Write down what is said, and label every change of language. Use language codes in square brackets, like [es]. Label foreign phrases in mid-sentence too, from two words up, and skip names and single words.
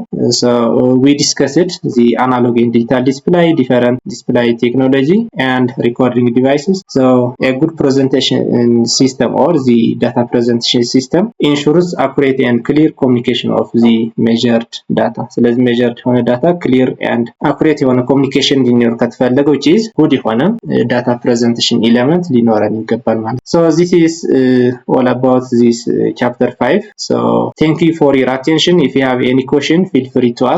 [en] So we discussed the analog and digital display, different display technology and recording devices. So a good presentation system or the data presentation system ensures accurate and clear communication of the measured data. So let's measure የሆነ data clear and accurate የሆነ communication [am] ሊኖር ከተፈለገ [en] which is good የሆነ data presentation element [am] ሊኖረን ይገባል ማለት. [en] So this is all about this chapter 5. So thank you for your attention. If you have any question, feel free to ask.